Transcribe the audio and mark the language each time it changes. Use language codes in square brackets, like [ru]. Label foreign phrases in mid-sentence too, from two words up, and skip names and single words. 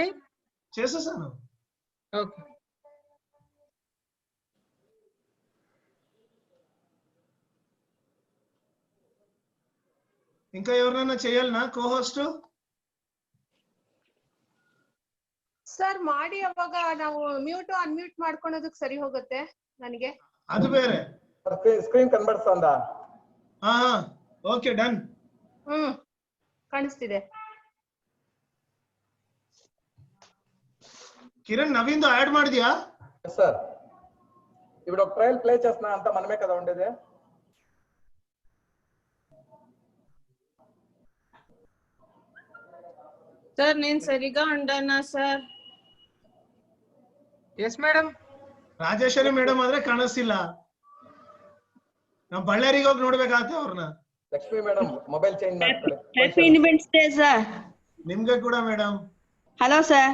[te] చేసేసాను. ఓకే. ఇంకా ఎవరైనా చేయాలనా కోహోಸ್ಟ್? [kn] ಸರ್ ಮಾಡಿ ಅವಾಗ ನಾವು [en] mute unmute [kn] ಮಾಡ್ಕೊಳ್ಳೋದಕ್ಕೆ ಸರಿ ಹೋಗುತ್ತೆ ನನಗೆ. ಅದು ಬೇರೆ. ಸ್ಕ್ರೀನ್ ಕನ್ಬರ್ಸ್ತಾ? ಹಾ [en] okay done. [kn] ಕಾಣಿಸ್ತಿದೆ. [te] కిరణ్ నవీన్ తో యాడ్ ಮಾಡಿದ್ಯా? సార్ ఇప్పుడు ఒక [en] trial play [te] చేస్తున్నా. అంతా మనమే కదా ఉండేది. ಸರ್ నేను సరిగా ఉండనా ಸರ್? [kn] ಎಸ್ ಮೇಡಂ. ರಾಜೇಶ್ವರಿ ಮೇಡಮ್ ಆದ್ರೆ ಕಾಣಿಸ್ತಿಲ್ಲ. ನಾವು ಬಳ್ಳಾರಿಗೆ ಹೋಗಿ ನೋಡ್ಬೇಕಾಗತ್ತೆ ಅವ್ರನ್ನ. ಲಕ್ಷ್ಮಿ ಮೇಡಮ್ [en] mobile change [kn] ಮಾಡ್ಕೊಳ್ಳಿ. [en] Happy Independence Day sir. [kn] ನಿಮ್ಗೆ ಕೂಡ ಮೇಡಮ್. ಹಲೋ ಸರ್.